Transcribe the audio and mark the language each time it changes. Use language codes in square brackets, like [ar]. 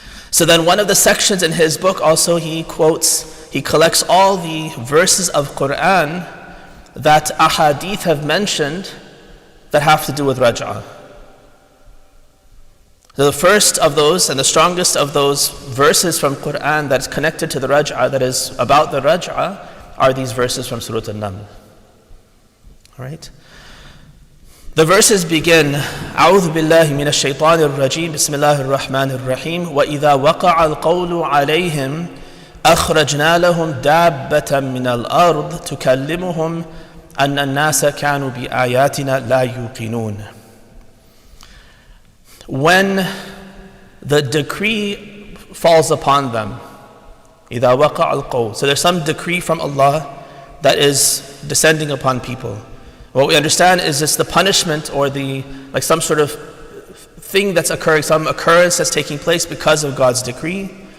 [en] So then one of the sections in his book also, he collects all the verses of Quran that ahadith have mentioned that have to do with raj'ah. So the first of those and the strongest of those verses from Quran that's connected to the raj'ah, that is about the raj'ah, are these verses from Surah An-Naml. All right? [ar] The verses begin, أعوذ بالله من الشيطان الرجيم بسم الله الرحمن الرحيم وإذا وقع القول عليهم أخرجنا لهم دابة من الأرض تكلمهم أن الناس كانوا بآياتنا لا يوقنون. [en] When the decree falls upon them, [ar] إذا وقع القول, [en] so there's some decree from Allah that is descending upon people. What we understand is it's the punishment or like some sort of thing that's occurring, some occurrence that's taking place because of God's decree.